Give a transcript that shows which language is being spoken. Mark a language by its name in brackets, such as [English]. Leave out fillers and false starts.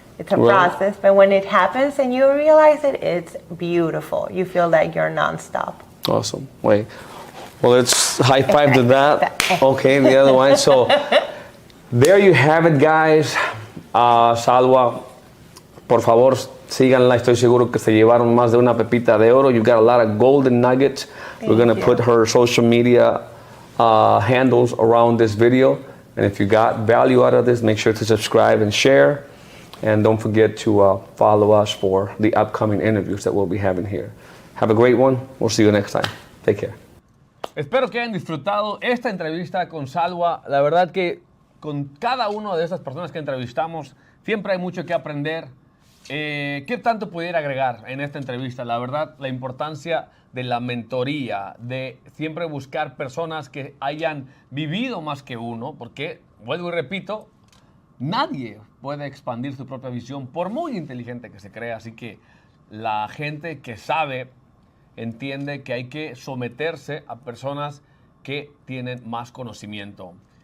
[English] It's a process, but when it happens and you realize it, it's beautiful. You feel like you're nonstop. Awesome. Wait. Well, let's high five to that. Okay, the other one. So there you have it, guys. [Spanish] Salwa, por favor, síganla. Estoy seguro que se llevaron más de una pepita de oro. [English] You got a lot of golden nuggets. We're going to put her social media handles around this video. And if you got value out of this, make sure to subscribe and share. And don't forget to follow us for the upcoming interviews that we'll be having here. Have a great one. We'll see you next time. Take care. [Spanish] Espero que hayan disfrutado esta entrevista con Salwa. La verdad que con cada una de estas personas que entrevistamos siempre hay mucho que aprender. ¿Qué tanto pudiera agregar en esta entrevista? La verdad, la importancia de la mentoría, de siempre buscar personas que hayan vivido más que uno, porque, vuelvo y repito, nadie puede expandir su propia visión por muy inteligente que se crea, así que la gente que sabe entiende que hay que someterse a personas que tienen más conocimiento.